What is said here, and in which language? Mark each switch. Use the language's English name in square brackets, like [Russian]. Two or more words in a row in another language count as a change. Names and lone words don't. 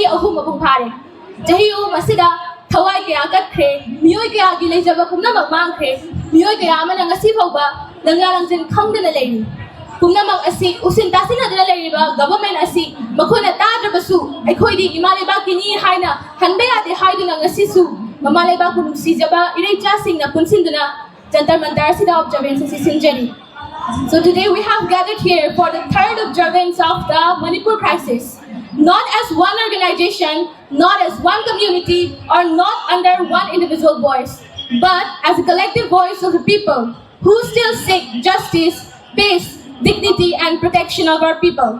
[Manipuri] ahum apung phare chahi ahum asida thawai kaya katkre miyoi kaya gi leijaba pumnamak mangkre miyoi kaya amana ngasi phawba langlarangjen khangdana leini pumnamak asi usin tasinadana leiriba government asi makhona tadrabasu aikhoidi imaleba kini haina hanbe ade haiduna ngasi su mamaleba kunum sijaba irecha singna punsinduna Jantar Mantar Sida [English] observance is [Manipuri] Sinjari. [English] So today we have gathered here for the third observance of the Manipur crisis. Not as one organization, not as one community, or not under one individual voice, but as a collective voice of the people who still seek justice, peace, dignity, and protection of our people.